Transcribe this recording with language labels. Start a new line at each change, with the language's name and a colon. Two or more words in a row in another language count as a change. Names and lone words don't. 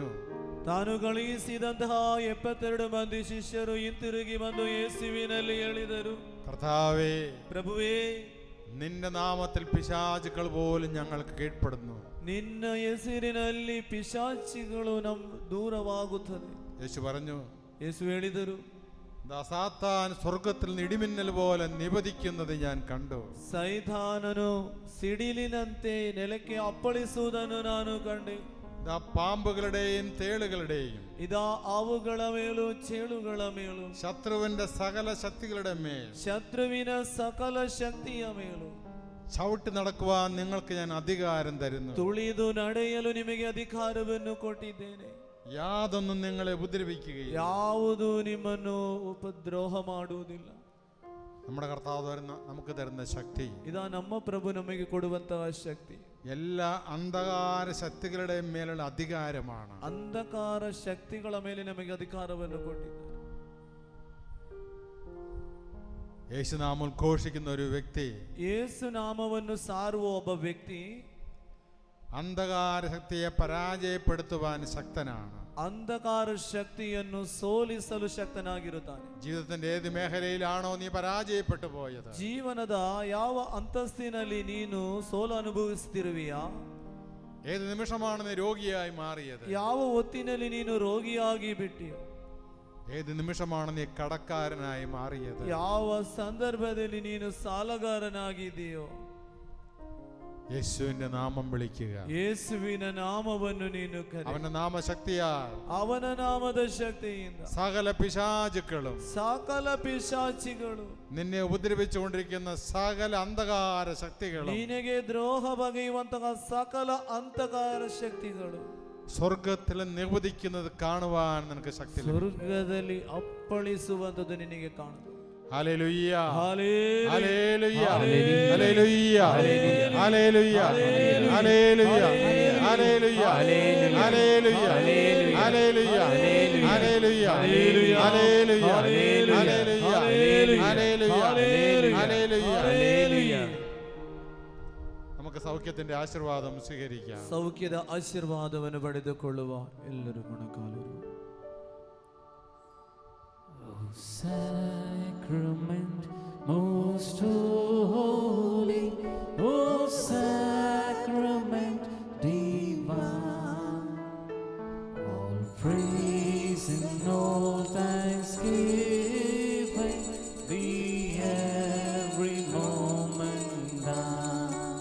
Kannada: ತಾನು ಕಳುಹಿಸಿದಂತಹ 72 ಮಂದಿ ಶಿಷ್ಯರು ಹಿಂತಿರುಗಿ ಬಂದು ಯೇಸುವಿನಲ್ಲಿ ಹೇಳಿದರು,
Malayalam: കർത്താവേ,
Kannada: ಪ್ರಭುವೇ,
Malayalam: നിന്റെ നാമത്തിൽ പിശാചുക്കൾ പോലും ഞങ്ങൾക്ക് കീഴ്പ്പെടുന്നു.
Kannada: ನಿನ್ನ ಹೆಸರಿನಲ್ಲಿ ಪಿಶಾಚಿಗಳು ದೂರವಾಗುತ್ತದೆ.
Malayalam: യേശു പറഞ്ഞു,
Kannada: ಯೇಸು ಹೇಳಿದರು,
Malayalam: സാത്താൻ സ്വർഗത്തിൽ നിന്ന് ഇടിമിന്നൽ പോലെ നിപതിക്കുന്നത് ഞാൻ കണ്ടു.
Kannada: ಸೈತಾನನು ಸಿಡಿಲಿನಂತೆ ನೆಲಕ್ಕೆ ಅಪ್ಪಳಿಸುವುದನ್ನು ನಾನು ಕಂಡೆ.
Malayalam: പാമ്പുകളുടെയും തേളുകളുടെയും
Kannada: ഇതാ ആവുಗಳ ಮೇಲೂ ಚೇಳುಗಳ ಮೇಲೂ
Malayalam: ശത്രുവിന്റെ സകല ശക്തികളുടെ മേൽ
Kannada: ಶತ್ರುವಿನ ಸಕಲ ಶಕ್ತಿಯ ಮೇಲೂ
Malayalam: ചവിട്ടി നടക്കുവാൻ നിങ്ങൾക്ക് ഞാൻ അധികാരം തരുന്നു.
Kannada: ತುಳಿದು ನಡೆಯಲು ನಿಮಗೆ ಅಧಿಕಾರವನ್ನು ಕೊಟ್ಟಿದ್ದೇನೆ.
Malayalam: യാതൊന്നും നിങ്ങളെ ഉപദ്രവിക്കുകയില്ല.
Kannada: ಯಾವುದು ನಿಮ್ಮನ್ನು ಉಪದ್ರೋಹ ಮಾಡುವುದಿಲ್ಲ.
Malayalam: നമ്മുടെ കർത്താവ് നമുക്ക് തരുന്ന ശക്തി,
Kannada: ഇതാ ನಮ್ಮ ಪ್ರಭು ನಮಗೆ ಕೊಡುವಂತಹ ಶಕ್ತಿ
Malayalam: എല്ലാ അന്ധകാര ശക്തികളുടെ മേലുള്ള അധികാരമാണ്.
Kannada: ಅಂಧಕಾರ ಶಕ್ತಿಗಳ ಮೇಲೆ ನಮಗೆ ಅಧಿಕಾರವನ್ನು ಕೊಟ್ಟಿದ್ದಾರೆ.
Malayalam: യേശുനാമം ഉദ്ഘോഷിക്കുന്ന ഒരു വ്യക്തി,
Kannada: ಯೇಸು ನಾಮವನ್ನು ಸಾರುವ ಒಬ್ಬ ವ್ಯಕ್ತಿ
Malayalam: അന്ധകാര ശക്തിയെ പരാജയപ്പെടുത്തുവാൻ ശക്തനാണ്.
Kannada: ಅಂಧಕಾರ ಶಕ್ತಿಯನ್ನು ಸೋಲಿಸಲು ಶಕ್ತನಾಗಿರುತ್ತಾನೆ.
Malayalam: ജീവിതത്തിന്റെ ഏത് മേഖലയിലാണോ നീ പരാജയപ്പെട്ടു പോയത്,
Kannada: ಜೀವನದ ಯಾವ ಅಂತಸ್ತಿನಲ್ಲಿ ನೀನು ಸೋಲು ಅನುಭವಿಸುತ್ತಿರುವೆಯಾ,
Malayalam: ഏത് നിമിഷമാണ് നീ രോഗിയായി മാറിയത്,
Kannada: ಯಾವ ಹೊತ್ತಿನಲ್ಲಿ ನೀನು ರೋಗಿಯಾಗಿ ಬಿಟ್ಟಿಯೋ,
Malayalam: ഏത് നിമിഷമാണ് നീ കടക്കാരനായി മാറിയത്,
Kannada: ಯಾವ ಸಂದರ್ಭದಲ್ಲಿ ನೀನು ಸಾಲಗಾರನಾಗಿದೆಯೋ,
Malayalam: യേശുവിന്റെ നാമം വിളിക്കുക.
Kannada: ಯೇಸುವಿನ ನಾಮವನ್ನು ನೀನು ಕರೆ.
Malayalam: അവന്റെ നാമശക്തിയാൽ,
Kannada: ಅವನ ನಾಮದ ಶಕ್ತಿಯಿಂದ
Malayalam: സകല പിശാചുക്കളും,
Kannada: ಸಕಲ ಪಿಶಾಚಿಗಳು,
Malayalam: നിന്നെ ഉപദ്രവിച്ചുകൊണ്ടിരിക്കുന്ന സകല അന്ധകാര ശക്തികളും,
Kannada: ನಿನಗೆ ದ್ರೋಹ ಬಗೆಯುವಂತಹ ಸಕಲ ಅಂತಕಾರ ಶಕ್ತಿಗಳು
Malayalam: സ്വർഗത്തിൽ നിവദിക്കുന്നത് കാണുവാൻ നിനക്ക് ശക്തി ലഭിക്കും.
Kannada: ಸ್ವರ್ಗದಲ್ಲಿ ಅಪ್ಪಳಿಸುವಂತದ್ದು ನಿನಗೆ ಕಾಣುತ್ತದೆ.
Malayalam: ഹല്ലേലൂയ, ഹല്ലേലൂയ, ഹല്ലേലൂയ, ഹല്ലേലൂയ, ഹല്ലേലൂയ, ഹല്ലേലൂയ, ഹല്ലേലൂയ, ഹല്ലേലൂയ, ഹല്ലേലൂയ, ഹല്ലേലൂയ, ഹല്ലേലൂയ, ഹല്ലേലൂയ. നമുക്ക് സൗഖ്യത്തിന്റെ ആശീർവാദം സ്വീകരിക്കാം.
Kannada: ಸೌಖ್ಯದ ಆಶೀರ್ವಾದವನ್ನು ಪಡೆದುಕೊಳ್ಳುವ ಎಲ್ಲರೂ ಮೊಣಕಾಲೂರು.
English: Sacrament most holy, O sacrament divine, all praise and all thanksgiving be every moment thine.